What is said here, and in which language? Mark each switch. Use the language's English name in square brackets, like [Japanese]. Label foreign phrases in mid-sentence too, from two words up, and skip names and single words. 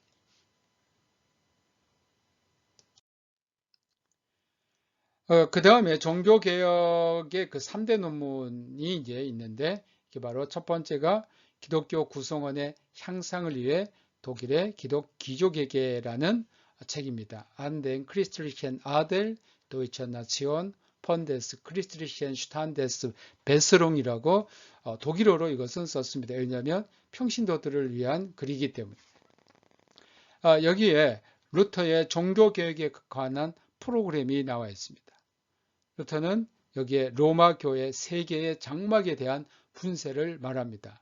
[Korean] 그 다음에 종교개혁의 그 3대 논문이 이제 있는데, 이게 바로 첫 번째가 기독교 구성원의 향상을 위해 독일의 기족에게라는 책입니다. [German] An den christlichen Adel, Deutsche Nation, von des christlichen Standes Besserung이라고 [Korean] 독일어로 이것은 썼습니다. 왜냐하면 평신도들을 위한 글이기 때문에. 여기에 루터의 종교개혁에 관한 프로그램이 나와 있습니다. 루터는 여기에 로마 교회 3개의 장막에 대한 분쇄를 말합니다.